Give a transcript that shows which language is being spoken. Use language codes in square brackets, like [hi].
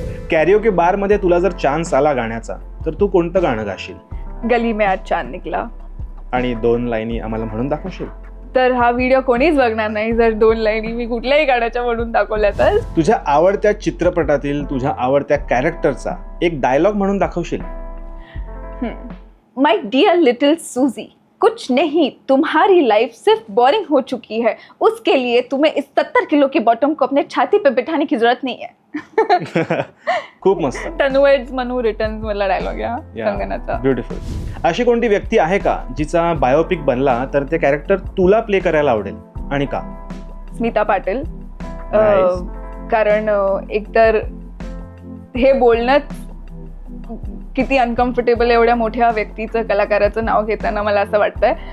[mr] Karaoke बार मध्ये तुला जर चान्स आला गाण्याचा, तर तू कोणतं गाणं गाशील? [hi] गली में आज चांद निकला. [mr] आणि 2 लाईनी आम्हाला म्हणून दाखवशील? तर हा व्हिडिओ कोणीच बघणार नाही जर 2 लाईनी मी कुठल्याही गाण्याच्या म्हणून दाखवल्या तर. तुझ्या आवडत्या चित्रपटातील तुझ्या आवडत्या कॅरेक्टरचा एक डायलॉग म्हणून दाखवशील? [en] my dear little Susie, [hi] कुछ नहीं, तुम्हारी लाइफ सिर्फ बोरिंग हो चुकी है, उसके लिए तुम्हें इस 70 किलो की बॉटम को अपने छाती पे बिठाने की जरूरत नहीं है. [mr] खूप मस्त. टनवर्ड्स मनू रिटर्न्स मला डायलॉग आहे कंगनाचा. ब्युटिफुल. अशी कोणती व्यक्ती आहे का जिचा बायोपिक बनला तर ते कॅरेक्टर तुला प्ले करायला आवडेल आणि का? स्मिता पाटील. कारण एकतर हे बोलणंच किती अनकम्फर्टेबल, एवढ्या मोठ्या व्यक्तीचं, कलाकाराचं नाव घेताना मला असं वाटतंय.